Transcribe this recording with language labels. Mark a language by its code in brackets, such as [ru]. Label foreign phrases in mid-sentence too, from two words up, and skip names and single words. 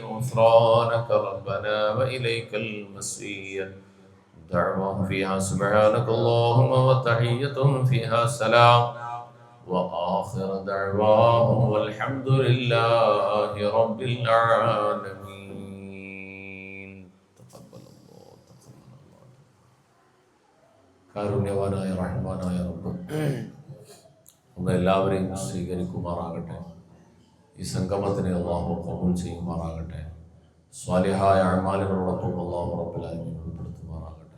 [ar] غفرانك ربنا وإليك المصير. دعواهم فيها سبحانك اللهم وتحيتهم فيها سلام وآخر دعواهم والحمد لله رب العالمين. تقبل الله. [ml] കാരുണ്യവാനായ റഹ്മാനായ റബ്ബ് നമ്മളെല്ലാവരെയും സ്വീകരിക്കുമാറാകട്ടെ. ഈ സംഗമത്തിനെ അല്ലാഹു ഖബൂൽ ചെയ്യുമാറാകട്ടെ. സ്വാലിഹായ അഅ്മാലുകളോടൊപ്പം അല്ലാഹു [ar] رب العالمين [ml] ഉൾപ്പെടുത്തുമാറാകട്ടെ.